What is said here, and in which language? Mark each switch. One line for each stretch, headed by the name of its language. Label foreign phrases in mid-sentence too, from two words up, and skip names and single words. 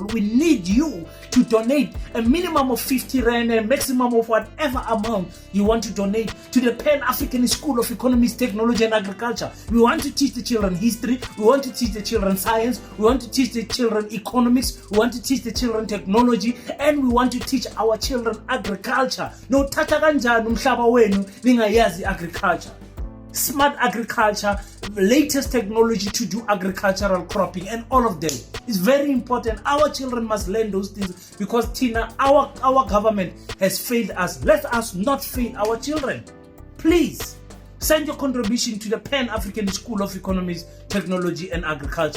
English: We need you to donate a minimum of 50 rand, a maximum of whatever amount you want to donate to the Pan-African School of Economics, Technology and Agriculture. We want to teach the children history. We want to teach the children science. We want to teach the children economics. We want to teach the children technology. And we want to teach our children agriculture.
Zulu: No tata kanjani umhlaba wenu ningayazi agriculture.
English: Smart agriculture, latest technology to do agricultural cropping, and all of them is very important. Our children must learn those things because Tina, our government has failed us. Let us not fail our children. Please send your contribution to the Pan-African School of Economics, Technology and Agriculture.